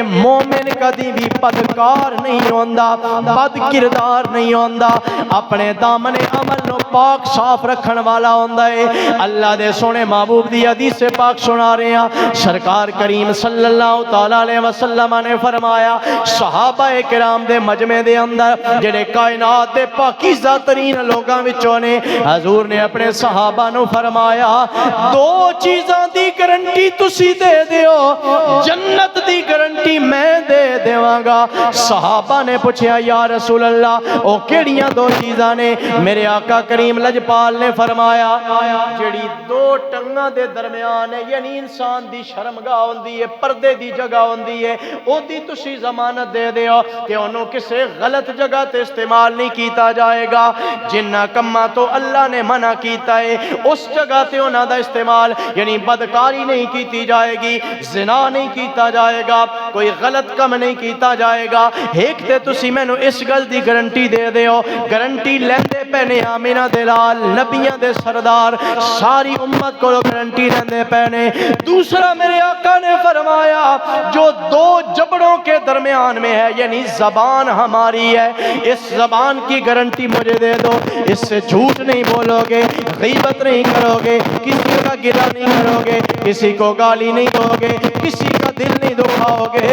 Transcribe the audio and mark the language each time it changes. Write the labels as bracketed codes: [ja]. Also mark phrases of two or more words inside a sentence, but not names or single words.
[pa] مومن کدی بھی بدکار نہیں ہوندا, بد کردار نہیں ہوندا, اپنے دامن عمل نو پاک صاف رکھن والا ہوندا ہے. اللہ دے سونے محبوب دی حدیث سے پاک سنا رہے ہیں, سرکار کریم صلی اللہ تعالی علیہ وسلم نے فرمایا صحابہ کرام دے مجمع دے اندر جڑے کائنات دے پاکیزہ ترین لوگاں وچوں نے, حضور نے اپنے صحابہ نو فرمایا دو چیزاں دی گارنٹی تسی دے دیو, جنت دی گارنٹی میں دے دیواں گا. صحابہ نے پوچھا یا رسول اللہ او کیڑیاں دو چیزاں نے؟ میرے آقا کریم لجپال نے فرمایا جڑی دو ٹنگاں دے درمیان ہے, یعنی انسان دی شرمگاہ ہوندی ہے, پردے دی جگہ ہوندی ہے, او دی تسی ضمانت دے دیو کہ انہوں کسے غلط جگہ تے استعمال نہیں کیتا جائے گا. جنہ کماں تو اللہ نے منع کیتا ہے اس جگہ تے انہاں دا استعمال, یعنی بدکاری نہیں کیتی جائے گی, زنا نہیں کیتا جائے گا, کوئی غلط کم نہیں کیتا جائے گا. ایک تے تسی مینوں اس گل دی گارنٹی دے دیو, گارنٹی لیندے پینے آمینہ دلال نبیاں دے سردار ساری امت کو گارنٹی لیندے پینے. [ur] دوسرا میرے آقا نے فرمایا جو دو جبڑوں کے درمیان میں ہے, یعنی زبان ہماری ہے, اس زبان کی گارنٹی مجھے دے دو, اس سے جھوٹ نہیں بولو گے, غیبت نہیں کرو گے, کسی کا گلہ نہیں کرو گے, کسی کو گالی نہیں دو گے, کسی کا دل نہیں دکھاؤ گے.